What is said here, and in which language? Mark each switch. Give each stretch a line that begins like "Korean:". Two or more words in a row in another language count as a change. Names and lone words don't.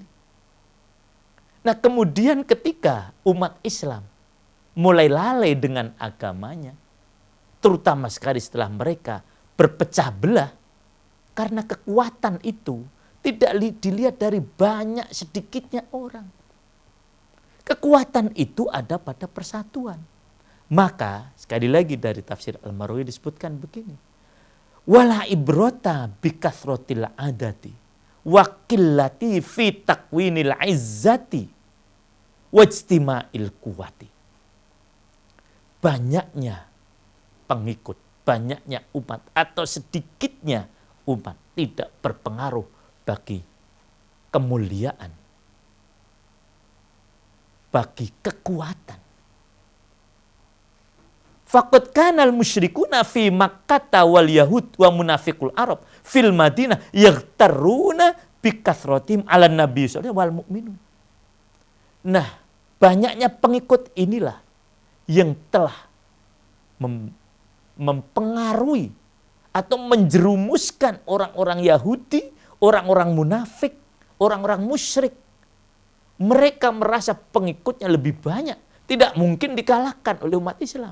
Indonesian: Nah, kemudian ketika umat Islam mulai lalai dengan agamanya, terutama sekali setelah mereka berpecah belah, karena kekuatan itu tidak dilihat dari banyak sedikitnya orang. Kekuatan itu ada pada persatuan. Maka sekali lagi dari tafsir Al-Marwazi disebutkan begini.
Arabic: ولا عبرة بكثرة العدد وقلة في تكوين العزة واجتماع القوة.
Indonesian: Banyaknya pengikut, banyaknya umat atau sedikitnya umat tidak berpengaruh bagi kemuliaan, bagi kekuatan.
Arabic: فقد كان المشركون في مكة واليهود ومنافقو العرب في المدينة يغترون بكثرتهم على النبي صلى الله والمؤمنون.
Indonesian: Nah, banyaknya pengikut inilah yang telah mempengaruhi atau menjerumuskan orang-orang Yahudi, orang-orang munafik, orang-orang musyrik. Mereka merasa pengikutnya lebih banyak, tidak mungkin dikalahkan oleh umat Islam.